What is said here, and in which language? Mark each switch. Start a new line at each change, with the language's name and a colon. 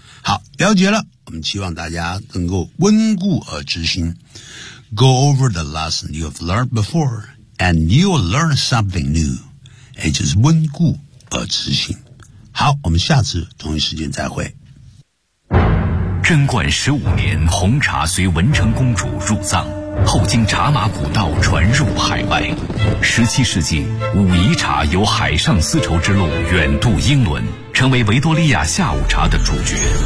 Chinese: 好，了解了，我们希望大家能够温故而知新。
English: Go over the lesson you have learned before, and you'll learn something new. It is
Chinese: 温故而知新。好，我们下次同一时间再会。贞观15年，红茶随文成公主入藏，后经茶马古道传入海外。 17世纪，武夷茶由海上丝绸之路远渡英伦，成为维多利亚下午茶的主角。